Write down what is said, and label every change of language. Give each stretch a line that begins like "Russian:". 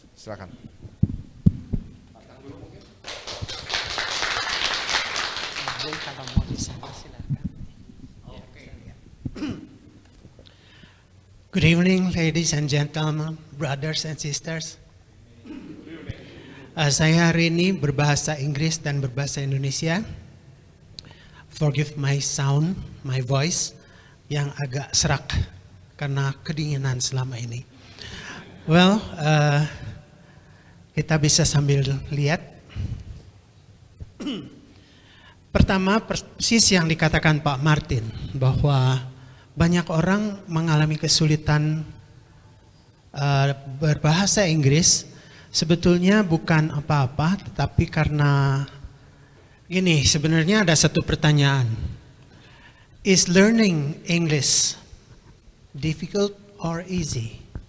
Indonesian: Silakan. Kalau mau silakan.
English: Good evening, ladies and gentlemen, brothers and sisters.
Indonesian: Saya hari ini berbahasa Inggris dan berbahasa Indonesia.
English: Forgive my sound, my voice
Indonesian: yang agak serak karena kedinginan selama ini. Well, kita bisa sambil lihat. Pertama, persis yang dikatakan Pak Martin bahwa banyak orang mengalami kesulitan berbahasa Inggris sebetulnya bukan apa-apa, tetapi karena gini, sebenarnya ada satu pertanyaan.
English: Is learning English difficult or easy?